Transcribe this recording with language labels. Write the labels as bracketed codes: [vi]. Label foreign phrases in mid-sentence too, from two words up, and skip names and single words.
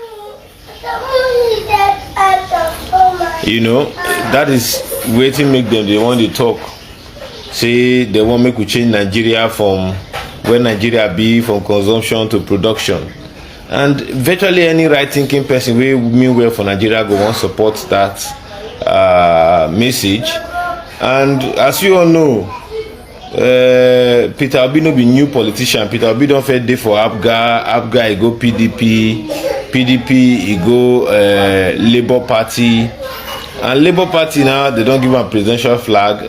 [pcm] That is waiting make them, they want to talk. Say they want make we change Nigeria from where Nigeria be, from consumption to production. And virtually any right-thinking person will mean well for Nigeria go want support that message. And as you all know, Peter Obi no be new politician. Peter Obi don first dey for APGA he go PDP he go Labour Party, and Labour Party now they don give am presidential flag.